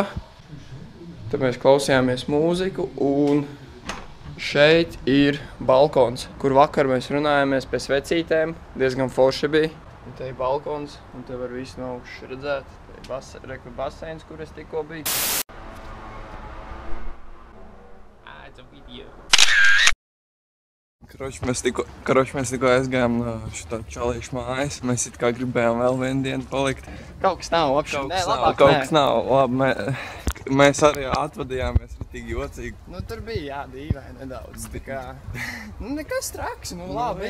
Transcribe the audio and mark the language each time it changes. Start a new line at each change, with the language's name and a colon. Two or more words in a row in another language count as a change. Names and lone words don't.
Latvian: Tad mēs klausījāmies mūziku un šeit ir balkons, kur vakar mēs runājāmies pie svecītēm. Diezgan forši bija. Un te ir balkons, un te var visu no augšas redzēt. Te ir baseins, kur es tikko biju.
English: It's a video.
Latvian: Karoči, mēs tikko aizgājām no šitā čalīšu mājas. Mēs it kā gribējām vēl vienu dienu palikt. Kaut kas nav, labāk. Kaut kas nav, labi. Mēs arī atvadījāmies ritīgi jocīgi. Nu, tur bija, jā, dīvaini nedaudz, tā kā, nu, nekas traks, nu, labi.